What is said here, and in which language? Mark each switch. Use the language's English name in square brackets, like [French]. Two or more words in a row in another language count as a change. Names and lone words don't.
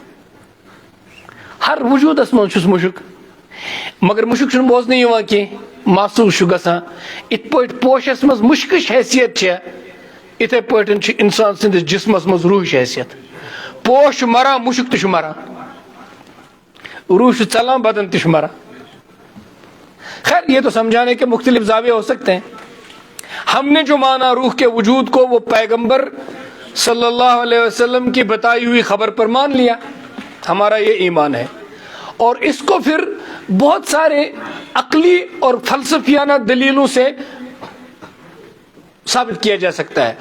[Kashmiri] ہر وجوٗدس منٛز چھُس مُشُک مگر مُشُک چھُنہٕ بوزنہٕ یِوان کینٛہہ، محسوٗس چھُ گژھان. یِتھ پٲٹھۍ پوشس منٛز مُشکٕچ حیثیت چھےٚ یِتھے پٲٹھۍ چھِ انسان سٕنٛدِس جسمس منٛز روحٕچ حیثیت. پوش چھُ مران مُشُک تہِ چھُ مران، روح چھُ ژلان بدن تہِ چھُ مران. [Urdu] خیر یہ تو سمجھانے کے مختلف زاویے ہو سکتے ہیں. ہم نے جو مانا روح کے وجود کو وہ پیغمبر [Arabic] صلی اللہ علیہ وسلم [Urdu] کی بتائی ہوئی خبر پر مان لیا، ہمارا یہ ایمان ہے. اور اس کو پھر بہت سارے عقلی اور فلسفیانہ دلیلوں سے ثابت کیا جا سکتا ہے.